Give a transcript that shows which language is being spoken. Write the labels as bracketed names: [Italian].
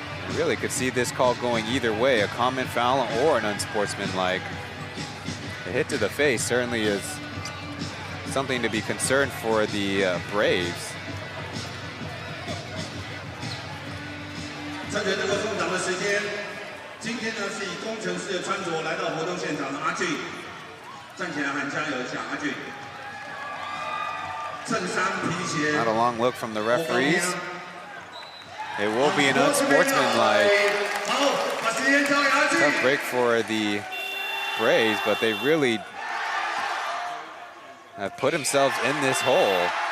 [English] You really could see this call going either way, a common foul or an unsportsmanlike. A hit to the face certainly is something to be concerned for the Braves. [Chinese] 趁着这个入场的时间，今天呢是以工程师的穿着来到活动现场的阿俊，站起来喊加油一下，阿俊。衬衫、皮鞋。 [English] Not a long look from the referees. It will be an unsportsmanlike. Tough break for the Braves, but they really have put themselves in this hole.